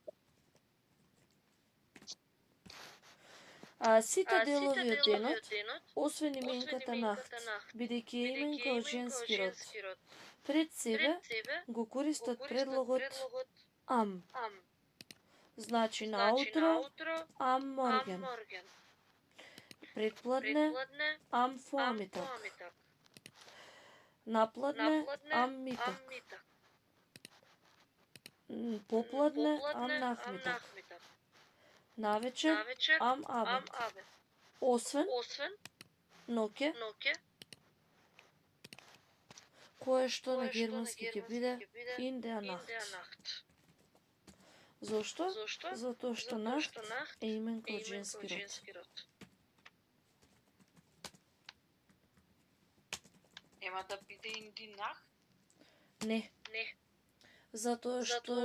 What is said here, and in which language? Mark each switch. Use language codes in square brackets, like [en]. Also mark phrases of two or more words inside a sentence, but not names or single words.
[mk] Сите делови од денот, денот, освен именката нахт, бидејќи е имен као женски род, пред себе го користат предлогот ам. ам. Значи Значи наутро, наутро, ам ам морген. морген. Предпладне, Предпладне, ам ам фоамитак. поамитак. Напладне, Напладне, [de] am Mittag. am Mittag. [mk] Попладне, ам Попладне, ам нахмитак. нахмитак. Навечер, Навечер, ам ам абенд. абенд. Освен, Освен, ноќе, ноќе, кое што на кое што германски ќе биде [de] in der in der Nacht. Nacht. [mk] Зошто? Зошто? Затоа што Затоа нахт што нахт е имен е као имен женски као род. женски род. Нема да биде индинах? Не, Не, затоа што затоа